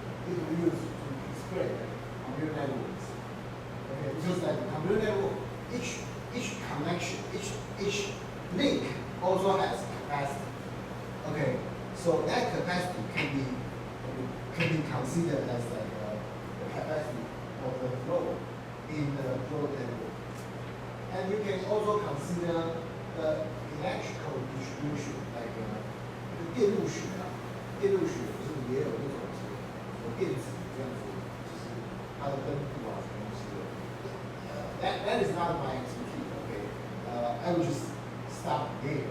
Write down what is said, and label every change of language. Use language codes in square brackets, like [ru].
[en] It could be used to display computer networks. Okay, just like the computer network, each connection, each link also has capacity. Okay, so that capacity can be considered as like the capacity of the flow in the flow network. And you can also consider the electrical distribution, like [zh] 电路学啊，电路学不是也有那种电子这样子，就是它的分布啊什么东西的。 [en] That is not my expertise. Okay, I will just stop there.